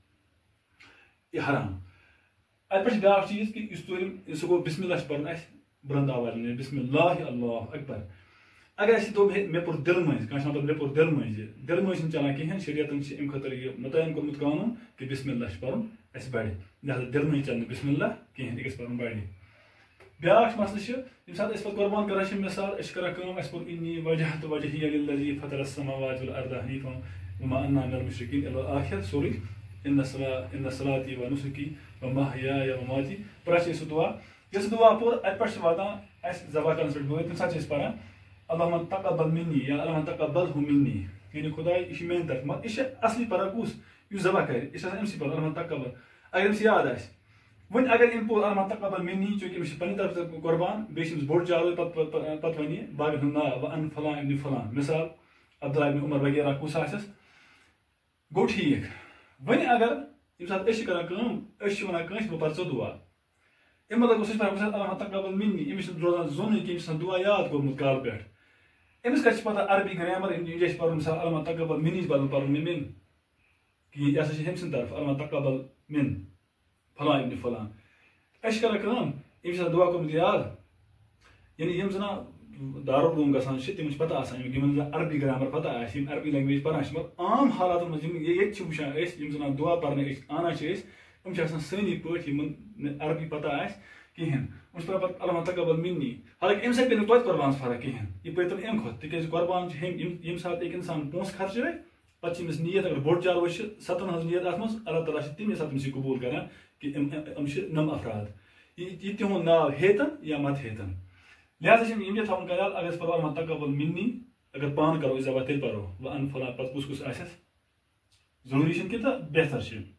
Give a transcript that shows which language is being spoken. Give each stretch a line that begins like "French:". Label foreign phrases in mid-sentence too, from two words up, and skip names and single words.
Kashmiri: یہِ حرام اتہِ پٮ۪ٹھ چھُ بیاکھ چیٖز کہ یُس ژوٗرِم سُہ گوٚو
Arabic: بسم اللہ
Kashmiri: چھُ پرُن اَسہِ بلند آوازِ منٛز
Arabic: بسم اللہ اللہ اکبر
Kashmiri: اگر اَسہِ دوٚپ ہے مےٚ پوٚر دِلہٕ مٔنٛزۍ کانٛہہ چھُ ونان پتہٕ مےٚ پوٚر دِلہٕ مٔنٛزۍ یہِ دِلہٕ مٔنٛزۍ چھُنہٕ چلان کِہیٖنۍ شریعتن چھِ اَمہِ خٲطرٕ یہِ مُتعین کوٚرمُت قانوٗن کہ
Arabic: بسم اللہ
Kashmiri: چھُ پرُن اَسہِ بڑِ لہذا دِلہٕ مٔنٛزۍ چلہِ نہٕ
Arabic: بسم اللہ
Kashmiri: کِہیٖنۍ یہِ گژھِ پرُن بڑِ بیاکھ مسلہٕ چھُ ییٚمہِ ساتہٕ أسۍ پتہٕ قۄربان کران چھِ مثال أسۍ چھِ کران کٲم اَسہِ پوٚر
Arabic: اِنی وجہت وجہیہ للذی فطر السماوات والارض حنیفا وما انا من المشرکین الی آخر
Kashmiri: سورُے
Arabic: ان صلاتی و نسکی و محیایا و مماتی
Kashmiri: پرٛٮ۪تھ چھِ أسۍ سُہ دعا ییٚلہِ سُہ دعا پوٚر اَتہِ پٮ۪ٹھ چھِ واتان اَسہِ ذبح کرنس پٮ۪ٹھ بٲتۍ تمہِ ساتہٕ چھِ أسۍ پران
Arabic: اللہُمہ تقبل منی
Kashmiri: یا
Arabic: اللہُمہ تقبلہ منی
Kashmiri: یعنی خۄداے یہِ چھُ میانہِ طرفہٕ مگر یہِ چھِ اصلی پران کُس یُس ذبح کرِ یہِ چھِ آسان أمسٕے پران
Arabic: اللہُمہ تقبل
Kashmiri: اگر أمِس یاد آسہِ وۄنۍ اگر أمۍ پوٚر
Arabic: اللہُمہ تقبل منی
Kashmiri: چوٗنٛکہِ أمِس چھِ پننہِ طرفہٕ قۄربان بیٚیہِ چھِ أمِس بوٚڑ چاروٲے پتہٕ ونہِ یہِ باقین ہُنٛد ناو وَن
Arabic: فلان ابن فلان
Kashmiri: مثال عبداللہ ابن عمر وغیرہ کُس آسٮ۪س گوٚو ٹھیٖک وۄنۍ اگر ییٚمہِ ساتہٕ أسۍ چھِ کران کٲم أسۍ چھِ ونان کٲنٛسہِ بہٕ پرٕ ژٕ دعا اَمہِ مطلب گوٚو سُہ چھُ پران
Arabic: اللہُمہ تقبل منی
Kashmiri: أمِس چھُنہٕ روزان زوٚنٕے کینٛہہ أمِس چھُ آسان دعا یاد کوٚرمُت کالہٕ پٮ۪ٹھ أمِس کتہِ چھِ پتہ عربی گرامر یہِ گژھِ پرُن مثال
Arabic: اللہُمہ تقبل
Kashmiri: منِچ بدل پرُن مےٚ مِن کِہیٖنۍ یہِ ہسا چھِ ہیٚمہِ سٕنٛدِ طرفہٕ
Arabic: اللہُمہ تقبل مِن فلان ابن فلان
Kashmiri: أسۍ چھِ کران کٲم أمِس چھِ آسان دعا کوٚرمُت یاد یعنی یِم زَن دارالعلوم گژھان چھِ تِمن چھِ پتہ آسان یِمن زن عربی گرامر پتہ آسہِ یِم عربی لینگویج پران چھِ مگر عام حالاتن منٛز یِم ییٚتہِ چھِ وٕچھان أسۍ یِم زن دعا پرنہٕ أسۍ انان چھِ أسۍ یِم چھِ آسان سٲنی پٲٹھۍ یِمن نہٕ عربی پتہ آسہِ کِہیٖنۍ یِم چھِ پران پتہٕ
Arabic: اللہُمہ تقبل منی
Kashmiri: حالانکہِ اَمہِ سۭتۍ پیٚیہِ نہٕ توتہِ قۄربانس فرق کِہیٖنۍ یہِ پیٚیہِ تیٚلہِ اَمہِ کھۄتہٕ تِکیازِ قۄربان چھِ ییٚمہِ ساتہٕ أکۍ انسان پونٛسہٕ خرچٲے پتہٕ چھِ أمِس نیت اگر بوٚڑ چاروٲے چھِ 7 ہٕنٛز نیت اتھ منٛز اللہ تعالیٰ چھِ تَمے ساتہٕ أمِس یہِ قبوٗل کران کہ یِم چھِ نم افراد یہِ تِہُنٛد ناو ہیٚتن یا مت ہیٚتن لہذا چھِ یِم تہِ تھاوُن خیال اگر أسۍ پرو
Arabic: اللہُمہ تقبل منی
Kashmiri: اگر پانہٕ کرو أسۍ ذبح تیٚلہِ پرو وَن فلان پتہٕ کُس کُس آسٮ۪س ضروٗری چھُنہٕ کینٛہہ تہٕ بہتر چھُ